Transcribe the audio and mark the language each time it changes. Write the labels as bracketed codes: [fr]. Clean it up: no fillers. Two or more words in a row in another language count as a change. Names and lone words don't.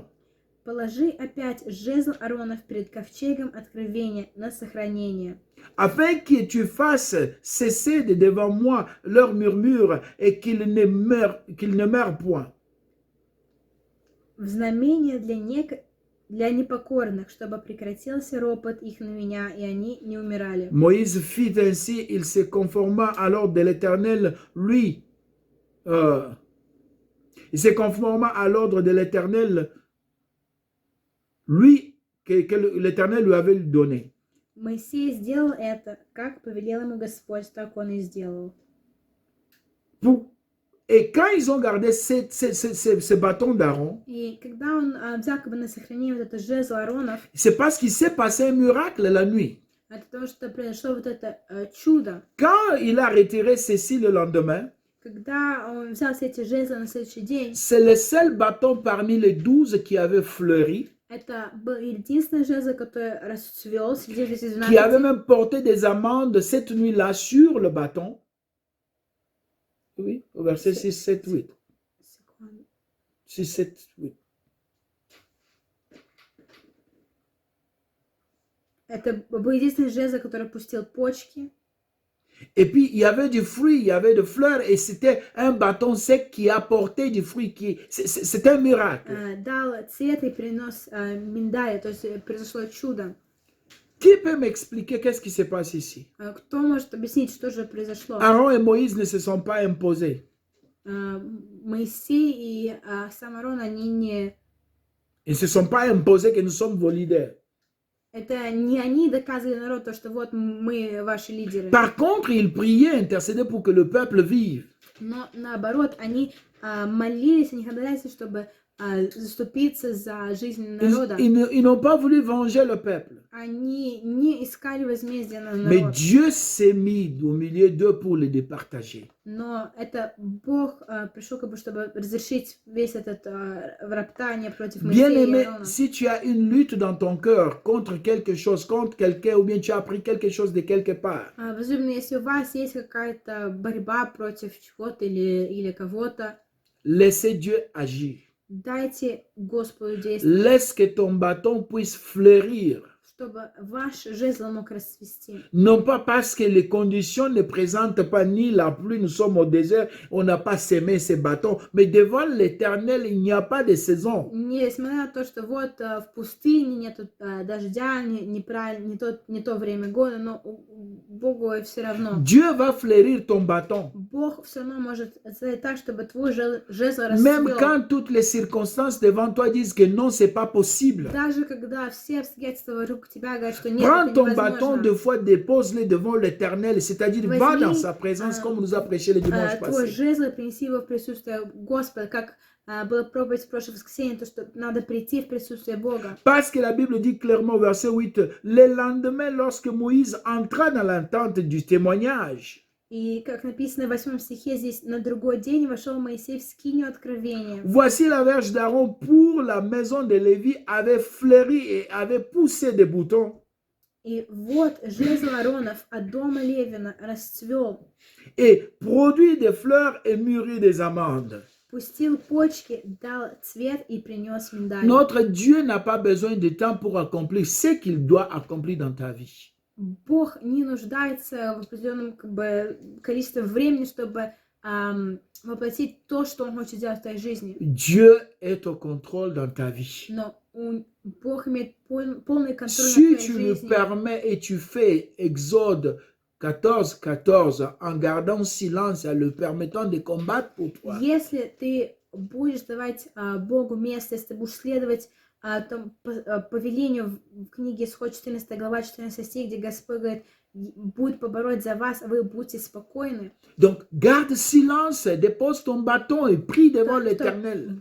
[ru] положи опять жезл Ааронов перед ковчегом откровения на сохранение, [fr] Afin que tu fasses cesser de devant moi leurs murmures et qu'ils ne meurent point. [ru] в знамение для непокорных, чтобы прекратился ропот их на меня, и они не умирали». [fr] Moïse fit ainsi, il se conforma à l'ordre de l'Éternel, il se conforma à l'ordre de l'Éternel, que l'Éternel lui avait donné. [ru] Моисей сделал это, как повелел ему Господь, так он и сделал. [fr] Et quand ils ont gardé ce bâton d'Aaron, [ru] И когда он взял как бы на сохранение вот это жезл Ааронов, [fr] c'est parce qu'il s'est passé un miracle la nuit. [ru] это потому что произошло вот это чудо. [fr] Quand il a retiré ceci le lendemain, [ru] Когда он взял все эти жезлы на следующий день, [fr] c'est le seul bâton parmi les 12 qui avait fleuri, [ru] это был единственный жезл, который расцвел среди этих 12. [fr] qui avait même porté des amandes cette nuit-là sur le bâton. Oui, au verset 6, 7, 8. 6, 7, 8. [ru] Это был единственный жезл, который пустил почки. [fr] Et puis, il y avait du fruit, il y avait des fleurs, et c'était un bâton sec qui apportait du fruit. C'était un miracle. [ru] Дал цвет и принес миндаль, то есть произошло чудо. [fr] Qui peut m'expliquer qu'est-ce qui se passe ici? [ru] Кто может объяснить, что же произошло? [fr] Aaron et Moïse ne se sont pas imposés. [ru] Моисей и сам Аарон, они не... [fr] Ils ne se sont pas imposés que nous sommes vos leaders. [ru] Это не они доказывали народу, то, что вот мы ваши лидеры. [fr] Par contre, ils priaient, intercédaient pour que le peuple vive. [ru] Но наоборот, они молились, они ходатайствовали, чтобы заступиться за жизнь народа. [fr] Ils n'ont pas voulu venger le peuple. [ru] Они не искали возмездия на [fr] Mais [ru] народ. [fr] Dieu s'est mis au milieu d'eux pour les départager. [ru] Но это Бог пришел, как бы, чтобы разрешить весь этот роптание против Моисея и [fr] Bien-aimé, [ru] Аарона. [fr] si tu as une lutte dans ton cœur contre quelque chose, contre quelqu'un, ou bien tu as appris quelque chose de quelque part, [ru] Возможно, если у вас есть какая-то борьба против чего-то или кого-то, [fr] laissez Dieu agir. [ru] дайте Господу действовать, [fr] Laisse que ton bâton puisse fleurir. [ru] чтобы ваш жезл мог расцвести. [fr] Non pas parce que les conditions ne présentent pas ni la pluie, nous sommes au désert, on n'a pas semé ces bâtons, mais devant l'Éternel, il n'y a pas de saison. [ru] Несмотря на то, что вот в пустыне нету дождя, не то время года, но Богу все равно. [fr] Dieu va fleurir ton bâton. [ru] Бог все равно может сделать так, чтобы твой жезл [fr] Même [ru] расцвел. [fr] quand toutes les circonstances devant toi disent que non, c'est pas possible. [ru] Даже когда все обстоятельства вокруг тебя говорят, что нет, [fr] Prends [ru] это [fr] ton bâton [ru] невозможно. [fr] deux fois, dépose-le devant l'Éternel, c'est-à-dire va dans sa présence comme on nous a prêché le dimanche [ru] Твой [fr] passé. [ru] жезл и принеси его в присутствие Господа, как было проповедь в прошлое воскресенье, то, что надо прийти в присутствие Бога. [fr] Parce que la Bible dit clairement au verset 8, le lendemain, lorsque Moïse entra dans l'entente du témoignage, [ru] И, как написано в 8 стихе, здесь на другой день вошел Моисей в скинию откровения. [fr] voici la verge d'Aaron pour la maison de Lévi avait fleuri et avait poussé des boutons. [ru] И вот жезл Ааронов от дома Левина расцвел, [fr] et produit des fleurs et mûrit des amandes. [ru] пустил почки, дал цвет и принес миндаль. [fr] Notre Dieu n'a pas besoin de temps pour accomplir ce qu'il doit accomplir dans ta vie. [ru] Бог не нуждается в определенном количестве времени, чтобы воплотить то, что Он хочет делать в твоей жизни. [fr] Dieu est au contrôle dans ta vie. [ru] Но Бог имеет полный контроль над [fr] Si [ru] твоей [fr] tu le [ru] жизнью. [fr] permets et tu fais Exode 14:14 en gardant silence et le permettant de combattre pour toi, [ru] Если ты будешь давать Богу место, если ты будешь следовать повелению в книге Исход 14 глава 14 стих, где Господь говорит, будет побороть за вас, а вы будьте спокойны. [fr] donc garde silence, dépose ton bâton et prie devant l'Éternel.